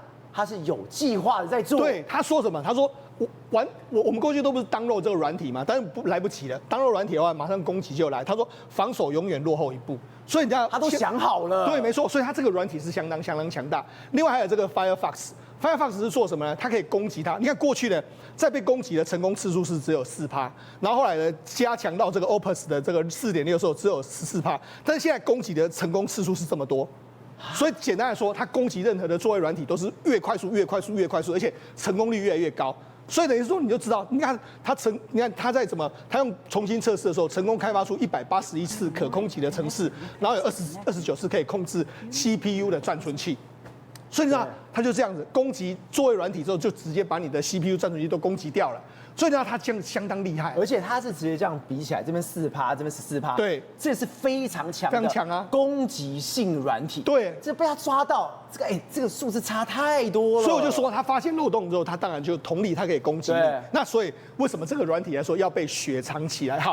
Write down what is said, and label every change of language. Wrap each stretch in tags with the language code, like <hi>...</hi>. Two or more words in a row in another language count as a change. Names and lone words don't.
<zh>他是有計劃的在做。對，他說什麼？他說我們過去都不是download這個軟體嘛，但是來不及了。download軟體的話，馬上攻擊就來。他說防守永遠落後一步。” 所以你知道他都想好了，對，沒錯，所以他這個軟體是相當強大。另外還有這個 Firefox 是做什麼呢？它可以攻擊它。你看過去呢，在被攻擊的成功次數是只有4%，然後後來呢加強到這個 Opus 的這個4.6的時候只有14%，但是現在攻擊的成功次數是這麼多。所以簡單來說，它攻擊任何的作業軟體都是越快速、越快速、越快速，而且成功率越來越高。所以等於說，你就知道，你看它在它用重新測試的時候，成功開發出181次可攻擊的程式，然後有29次可以控制 CPU 的暫存器。所以你知道，它就這樣子攻擊作業軟體之后，就直接把你的 CPU 暫存器都攻擊掉了。所以呢，它这樣相當厲害，而且它是直接這樣比起來，這邊4%，這邊14%，對，這是非常強的，非常強啊，攻擊性軟體。對，這被它抓到，這個數字差太多了。所以我就說，它發現漏洞之後，它當然就同理，它可以攻擊你。那所以為什麼這個軟體來說要被雪藏起來？</zh>